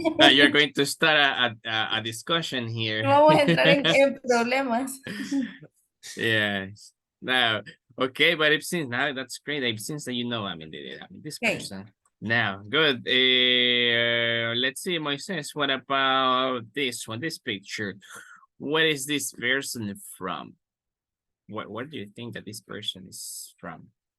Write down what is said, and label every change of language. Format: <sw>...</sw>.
<en>You're going to start a discussion here.</en> <es>Vamos a entrar en problemas.</es> <en>Yes. Now, okay, but it seems now that's great. It seems that I mean, this Okay. person. Now, good. Let's see, Moises. What about this one? This picture. What is this person from? Where do you think that this person is from?</en>